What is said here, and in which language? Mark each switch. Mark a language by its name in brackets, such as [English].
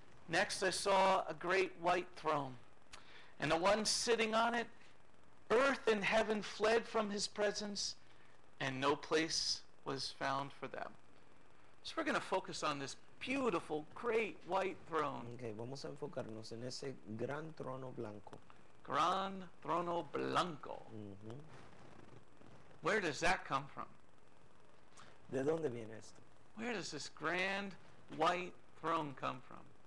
[English] Next I saw a great white throne, and the one sitting on it, earth and heaven fled from his presence, and no place was found for them. So we're going to focus on this beautiful, great white throne. [Spanish] Okay, vamos a enfocarnos en ese gran trono blanco. Gran Trono Blanco. Ujú. [English] Where does that come from? [Spanish] ¿De dónde viene esto? [English] Where does this grand white throne come from?